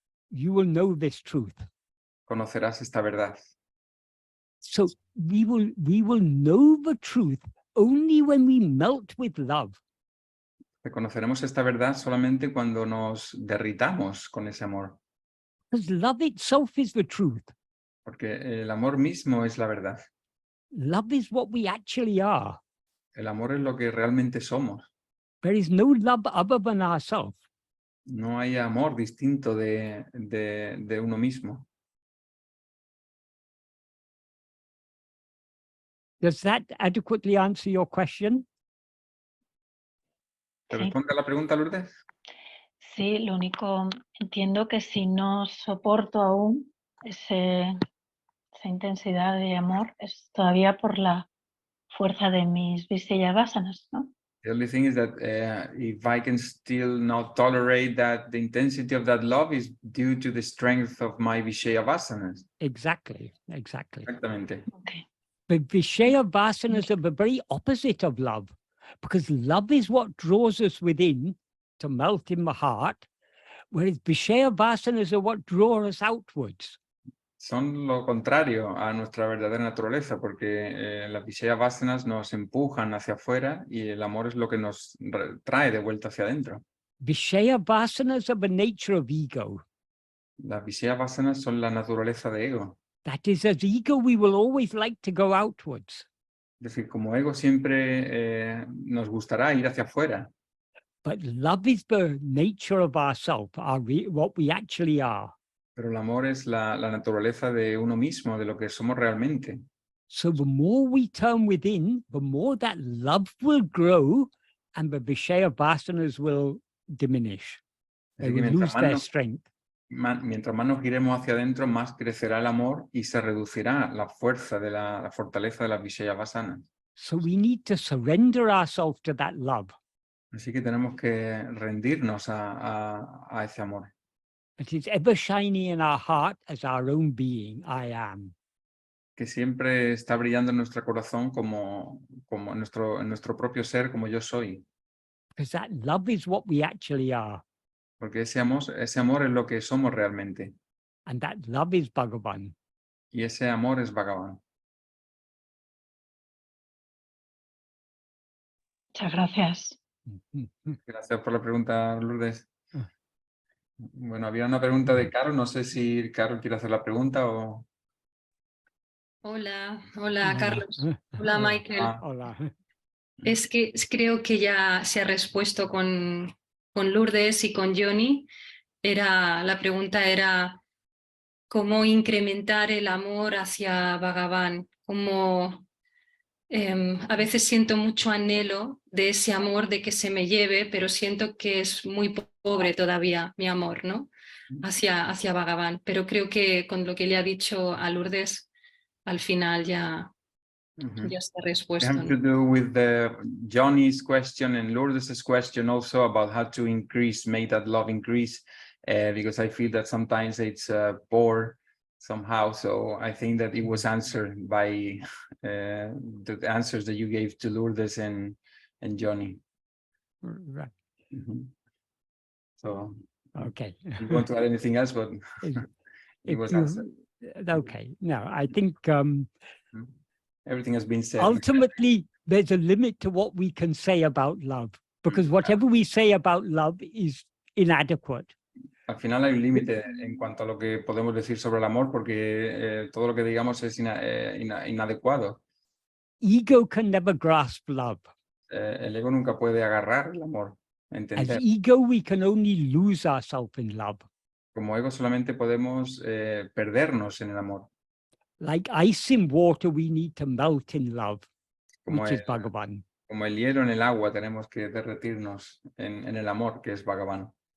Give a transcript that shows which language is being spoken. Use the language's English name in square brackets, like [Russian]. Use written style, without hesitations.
[English] You will know this truth. [Spanish] Conocerás esta verdad. [English] So we will know the truth only when we melt with love. [Spanish] Reconoceremos esta verdad solamente cuando nos derritamos con ese amor. [English] Because love itself is the truth. [Spanish] Porque el amor mismo es la verdad. [English] Love is what we actually are. [Spanish] El amor es lo que realmente somos. [English] There is no love other than ourselves. [Spanish] No hay amor distinto de uno mismo. [English] Does that adequately answer your question? [Spanish] ¿Te responde a la pregunta, Lourdes? Sí, lo único, entiendo que si no soporto aún esa intensidad de amor, es todavía por la fuerza de mis Visayavasanas, ¿no? [English] The only thing is that if I can still not tolerate that, the intensity of that love is due to the strength of my Vishayavasanas. Exactly. [Spanish] Exactamente. [English] Okay. But Vishayavasanas are the very opposite of love, because love is what draws us within to melt in the heart, whereas Vishayavasanas are what draw us outwards. [Spanish] Son lo contrario a nuestra verdadera naturaleza, porque las Vishayavasanas nos empujan hacia afuera y el amor es lo que nos trae de vuelta hacia adentro. [English] Vishayavasanas are the nature of ego. [Spanish] Las Vishayavasanas son la naturaleza de ego. [English] That is, as ego, we will always like to go outwards. [Spanish] Es decir, como ego siempre nos gustará ir hacia afuera. [English] But love is the nature of ourself, what we actually are. [Spanish] Pero el amor es la naturaleza de uno mismo, de lo que somos realmente. [English] So the more we turn within, the more that love will grow and the Vishayavasanas will diminish. They will lose their strength. [Spanish] Mientras más nos giremos hacia adentro, más crecerá el amor y se reducirá la fuerza de la fortaleza de las Vishayavasanas. [English] So we need to surrender ourselves to that love. [Spanish] Así que tenemos que rendirnos a ese amor. [English] It is ever shining in our heart as our own being, I am. [Spanish] que siempre está brillando en nuestro corazón como en nuestro propio ser, como yo soy. [English] Because that love is what we actually are. [Spanish] Porque ese amor es lo que somos realmente. [English] And that love is Bhagavan. [Spanish] Y ese amor es Bhagavan. Muchas gracias. Gracias por la pregunta, Lourdes. Bueno, había una pregunta de Caro. No sé si Caro quiere hacer la pregunta o... Hola, hola Carlos. Hola Michael. Hola. Es que creo que ya se ha respuesto con Lourdes y con Johnny. La pregunta era cómo incrementar el amor hacia Bhagavan. A veces siento mucho anhelo de ese amor, de que se me lleve, pero siento que es muy pobre todavía mi amor, ¿no? Hacia Bhagavan. Pero creo que con lo que le ha dicho a Lourdes, al final ya está respuesto. [English] It has to do with Johnny's question and Lourdes' question also about how to make that love increase, because I feel that sometimes it's poor somehow. So I think that it was answered by the answers that you gave to Lourdes and Johnny. Right. So, okay. You want to add anything else? But it was answered. Okay. No, I think everything has been said. Ultimately, there's a limit to what we can say about love, because whatever we say about love is inadequate. [Spanish] Al final hay un límite en cuanto a lo que podemos decir sobre el amor, porque todo lo que digamos es inadecuado. [English] Ego can never grasp love. [Spanish] El ego nunca puede agarrar el amor, entender. [English] As ego, we can only lose ourselves in love. [Spanish] Como ego solamente podemos perdernos en el amor. [English] Like ice in water, we need to melt in love, [Spanish] Como [English] which is Bhagavan. [Spanish] Como el hielo en el agua, tenemos que derretirnos en el amor, que es Bhagavan.